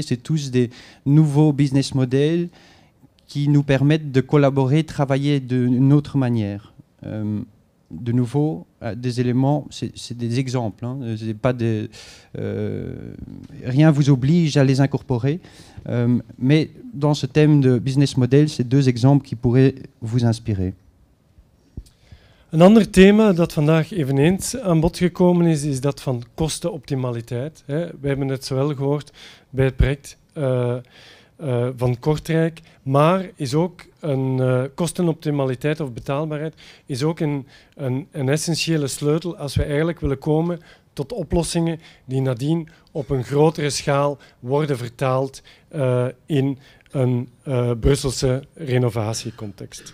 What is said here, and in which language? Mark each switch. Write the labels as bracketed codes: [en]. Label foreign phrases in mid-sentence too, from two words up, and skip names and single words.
[fr] C'est tous des nouveaux [en] business models [fr] qui nous permettent de collaborer, travailler d'une autre manière. De nouveau, des éléments, c'est des exemples, hein, pas rien vous oblige à les incorporer, mais dans ce thème de [en] business model, [fr] c'est deux exemples qui pourraient vous inspirer. [nl] Een ander thema dat vandaag eveneens aan bod gekomen is dat van kostenoptimaliteit. We hebben het zowel gehoord bij het project van Kortrijk, maar is ook een kostenoptimaliteit of betaalbaarheid is ook een essentiële sleutel als we eigenlijk willen komen tot oplossingen die nadien op een grotere schaal worden vertaald in een Brusselse renovatiecontext.